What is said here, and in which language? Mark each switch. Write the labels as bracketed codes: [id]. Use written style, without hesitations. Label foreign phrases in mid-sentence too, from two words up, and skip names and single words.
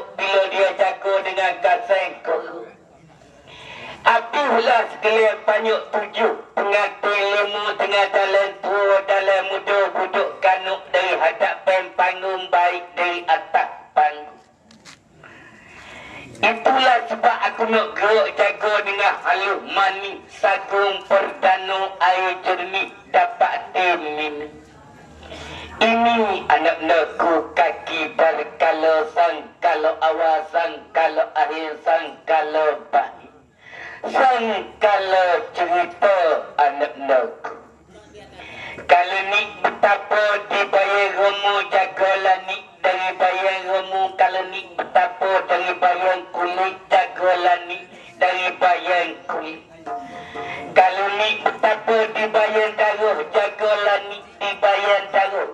[ms] Bila dia jago dengan gasing koruk, apilah sekalian panyuk tujuh, pengantin lemu tengah dalam tua dalam muda duduk kanuk dari hadapan panggung baik dari atas panggung. Itulah sebab aku nak gerak jaga dengan halus manis, sagung perdana air jernih dapat diminum. Ini anak-anakku kaki darkala, sangkala awal, sangkala akhir, sangkala baik, sangkala cerita anak-anakku. Kalau ni betapa dibayar romo jagalah ni dari bayar romo. Kalau ni betapa dari bayar kulit jagalah ni dari bayar kulit. Kalau ni betapa dibayar darah jagalah ni dibayar darah.